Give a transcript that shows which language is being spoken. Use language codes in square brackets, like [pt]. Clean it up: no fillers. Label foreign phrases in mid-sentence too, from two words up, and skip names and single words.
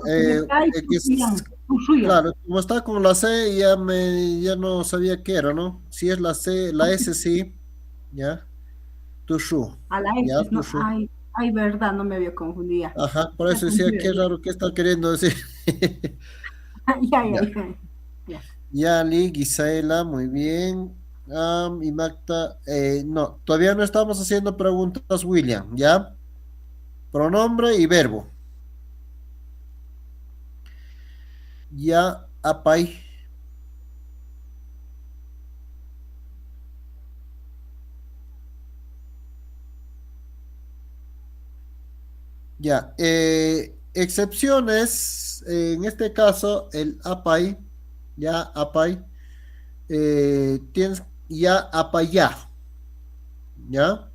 [es] Tushuya. Claro, como está con la C, ya no sabía qué era, ¿no? Si es la C, la S sí, ya, tushu, A la ya, X, ¿no? tushu. Ay, verdad, no me había confundido. Ajá, por Ya eso decía, confundido, qué raro, ¿qué está queriendo decir? ya, ya, Ya, ya. Ya. Yali, Gisaela, muy bien. Y Magda, no, todavía no estamos haciendo preguntas, William, ¿ya? Pronombre y verbo. Ya, apay. Ya, excepciones, en este caso, el apay, ya, apay, tienes ya apayá, ¿ya?